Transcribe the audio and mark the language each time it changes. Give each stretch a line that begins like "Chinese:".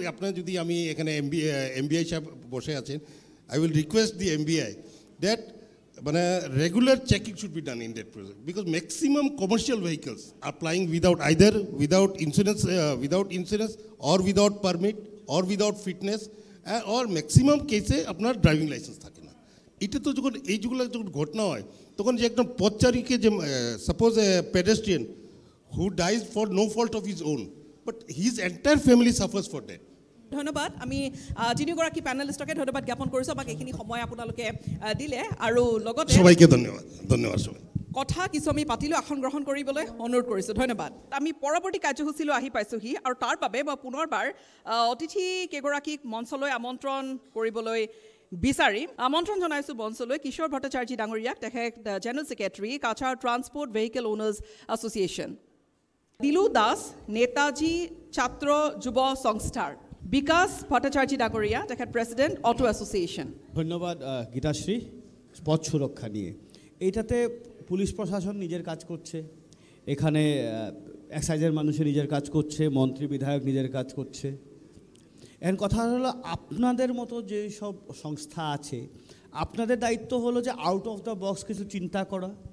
Bangla: আপনার যদি আমি এখানে MBI সাহেব বসে আছেন,
English: I will request the MBI that মানে regular checking should be done in that process, because maximum commercial vehicles are flying without insurance or without permit or without fitness or
Bangla: maximum কেসে আপনার driving licence থাকে না। এটা তো যখন এইগুলো যখন ঘটনা হয়, তখন যে একদম পথচারীকে, যে
English: Suppose a pedestrian who dies for no fault of his own, but his entire family suffers for that.
Bangla: ধন্যবাদ।
Assamese: আমি তিনিগৰাকী পেনেলিষ্টকে ধন্যবাদ জ্ঞাপন কৰিছোঁ, আমাক এইখিনি সময় আপোনালোকে দিলে, আৰু লগতে
Bangla: সবাইকে ধন্যবাদ সবাই।
Assamese: কথা কিছু আমি পাতিলোঁ, আসন গ্ৰহণ কৰিবলৈ অনুৰোধ কৰিছোঁ। ধন্যবাদ। আমি পৰৱৰ্তী কাৰ্যসূচীলৈ আহি পাইছোঁহি, আৰু তাৰ বাবে মই পুনৰবাৰ অতিথি কেইগৰাকীক মঞ্চলৈ আমন্ত্ৰণ কৰিবলৈ বিচাৰি আমন্ত্ৰণ জনাইছোঁ মঞ্চলৈ কিশোৰ ভট্টাচাৰ্যী ডাঙৰীয়াক, তেখেত general secretary Cachar transport vehicle honours association. দিলু দাস, নেতাজী ছাত্ৰ যুৱ সংস্থাৰ বিকাশ ভট্টাচাৰ্যী ডাঙৰীয়া, তেখেত প্ৰেচিডেণ্ট অটো এছ'চিয়েশ্যন।
Bangla: ধন্যবাদ গীতাশ্রী। পথ সুরক্ষা নিয়ে এইটাতে পুলিশ প্রশাসন নিজের কাজ করছে, এখানে এক্সাইজের মানুষের নিজের কাজ করছে, মন্ত্রী বিধায়ক নিজের কাজ করছে। এখন কথা হলো আপনাদের মতো যে সব সংস্থা আছে, আপনাদের দায়িত্ব হলো যে
English: out of the box
Bangla: কিছু চিন্তা করা।